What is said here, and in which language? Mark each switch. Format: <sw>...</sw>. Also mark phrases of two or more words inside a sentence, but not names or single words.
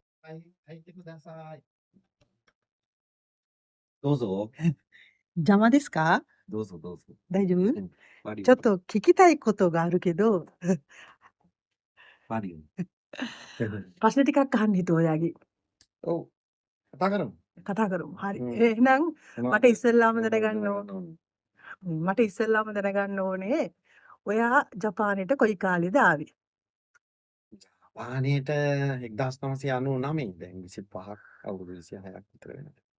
<ja>てください。どうぞ。邪魔ですか？どうぞどうぞ。大丈夫？バリウム。ちょっと聞きたいことがあるけど、バリウム。</ja> <id>Pasti kakak itu lagi.</id> <si>ඔව්. කතා කරමු. කතා කරමු. හරි. හ්ම්. එහෙනම් මොනවද? මට ඉස්සෙල්ලාම දැනගන්න දැනගන්න ඕන ඕනේ? මට ඉස්සෙල්ලාම දැනගන්න ඕනේ ඔයා ජපානයට කොයි කාලෙද ආවේ? ජපානයට 1999 දැන් 25ක් අවුරුදු 26ක් විතර වෙනවා.</si>